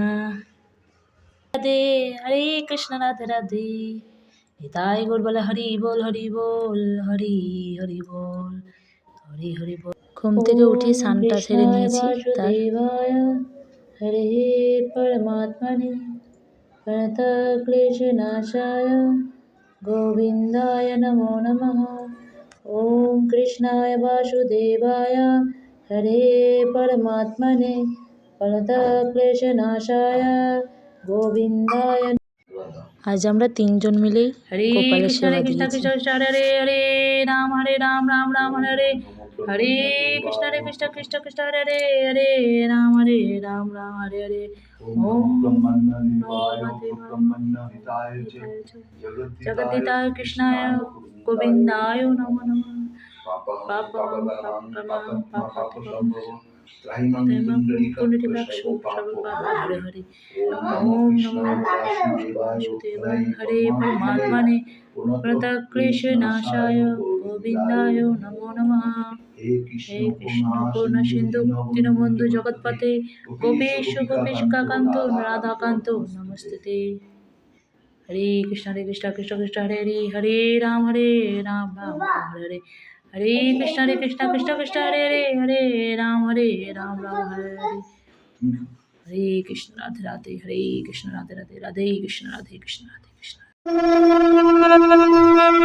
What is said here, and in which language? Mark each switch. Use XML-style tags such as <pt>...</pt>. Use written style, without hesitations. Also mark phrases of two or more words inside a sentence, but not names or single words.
<bn>রাধে, হরে কৃষ্ণ, রাধে রাধে, নিতাই গৌর বল হরি বল হরি বল, হরি হরি বল, হরি হরি বল। ঘুম থেকে উঠে স্নানটা সেরে নিয়েছি। তার</bn> <sa>বাসুদেবায় হরে পরমাত্মনে प्रणतक्लेशनाशाय गोविन्दाय नमो नमः। ॐ कृष्णाय वासुदेवाय हरे परमात्मने प्रणतक्लेशनाशाय गोविन्दाय।</sa> <bn>আজ আমরা তিনজন মিলেই हरे গোপালের कृष्ण সেবা हरे कृष्ण দিয়েছি।</bn> <sa>कृष्ण कृष्ण हरे हरे हरे राम राम राम हरे हरे कृष्ण कृष्ण कृष्ण हरे हरे राम हरे हरे। ओम जगद्दिताय कृष्णाय गोविंदाय नमो नमः। पापं पुण्डरीकाक्षो सर्वपापा हरे हरे। ओम नमो वासुदेवाय हरे परमात्मने प्रणतक्लेशनाशाय गोविंदाय नमो नमः। हे कृष्ण करुणा सिंधु दीनबंधु जगत्पते गोपेश गोपेश कांतो राधाकांतो नमस्ते। हरे कृष्ण कृष्ण कृष्ण हरे हरे हरे राम राम राम हरे हरे कृष्ण कृष्ण कृष्ण हरे हरे राम राम हरे हरे। हरे कृष्ण राधे राधे, हरे कृष्ण राधे राधे, राधे कृष्ण राधे कृष्ण राधे कृष्ण।</sa>